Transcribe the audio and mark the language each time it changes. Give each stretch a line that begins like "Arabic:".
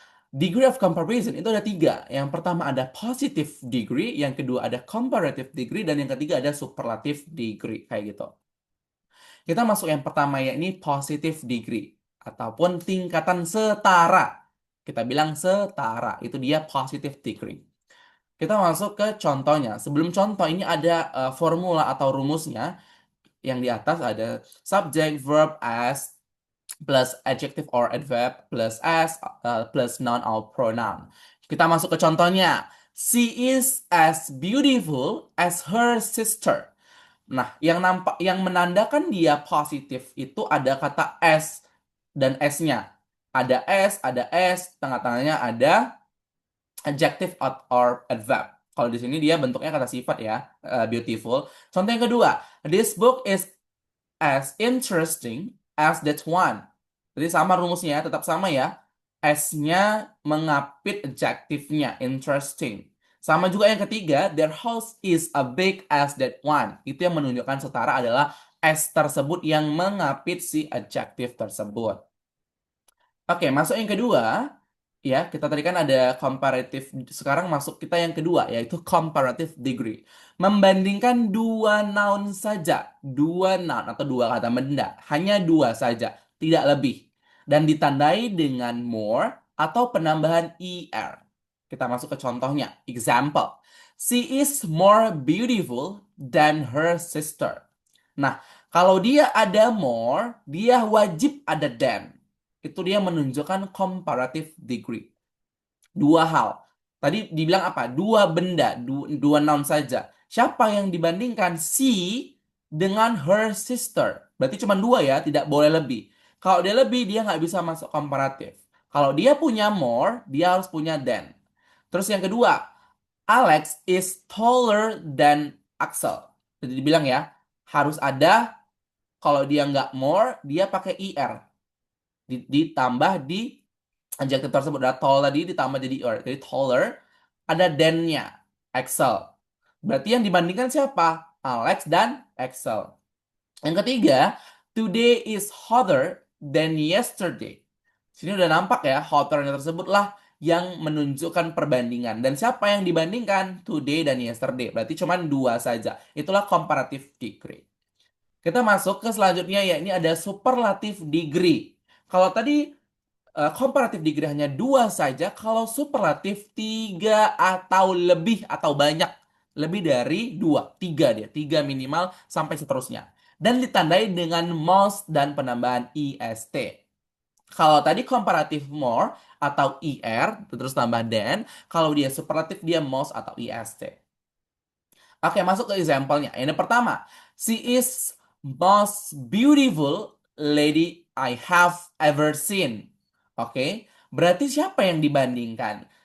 Indonesian: Degree of comparison itu ada tiga. Yang pertama ada positive degree, yang kedua ada comparative degree, dan yang ketiga ada superlative degree. Kayak gitu. Kita masuk yang pertama yakni positive degree ataupun tingkatan setara. Kita bilang setara, itu dia positive degree. Kita masuk ke contohnya. Sebelum contoh ini ada formula atau rumusnya. Yang di atas ada
English: subject, verb, as plus adjective or adverb plus as plus noun or pronoun.
Indonesian: Kita masuk ke contohnya.
English: She is as beautiful as her sister.
Indonesian: Nah, yang menandakan dia positif itu ada kata S dan S-nya. Ada S, tengah-tengahnya ada adjective or adverb. Kalau di sini dia bentuknya kata sifat ya, beautiful. Contoh yang kedua,
English: this book is as interesting as that one.
Indonesian: Jadi sama rumusnya, tetap sama ya. S-nya mengapit adjektifnya, interesting. Sama juga yang ketiga,
English: their house is as big as that one.
Indonesian: Itu yang menunjukkan setara adalah S tersebut yang mengapit si adjektif tersebut. Oke, masuk yang kedua. Ya, kita tadi kan ada comparative. Sekarang masuk kita yang kedua, yaitu comparative degree. Membandingkan dua noun saja. Dua noun atau dua kata benda. Hanya dua saja, tidak lebih. Dan ditandai dengan more atau penambahan er. Kita masuk ke contohnya. Example.
English: She is more beautiful than her sister.
Indonesian: Nah, kalau dia ada more, dia wajib ada than. Itu dia menunjukkan comparative degree. Dua hal. Tadi dibilang apa? Dua benda, dua noun saja. Siapa yang dibandingkan? She dengan her sister. Berarti cuma dua ya, tidak boleh lebih. Kalau dia lebih, dia nggak bisa masuk komparatif. Kalau dia punya more, dia harus punya than. Terus yang kedua,
English: Alex is taller than Axel.
Indonesian: Jadi dibilang ya, harus ada, kalau dia nggak more, dia pakai er. Ditambah di adjektif tersebut. Ada tall tadi ditambah jadi er. Jadi taller, ada than-nya, Axel. Berarti yang dibandingkan siapa? Alex dan Axel. Yang ketiga,
English: today is hotter than yesterday.
Indonesian: Sini udah nampak ya, hotternya tersebut lah yang menunjukkan perbandingan. Dan siapa yang dibandingkan? Today dan yesterday. Berarti cuma dua saja. Itulah comparative degree. Kita masuk ke selanjutnya, ya ini ada superlative degree. Kalau tadi comparative degree hanya dua saja, kalau superlatif tiga atau lebih atau banyak. Lebih dari dua, tiga dia. Tiga minimal sampai seterusnya. Dan ditandai dengan most dan penambahan est. Kalau tadi comparative more atau terus tambah than. Kalau dia superlatif dia most atau est. Oke, masuk ke example-nya. Ini pertama.
English: She is most beautiful lady I have ever seen.
Indonesian: Oke, berarti siapa yang dibandingkan?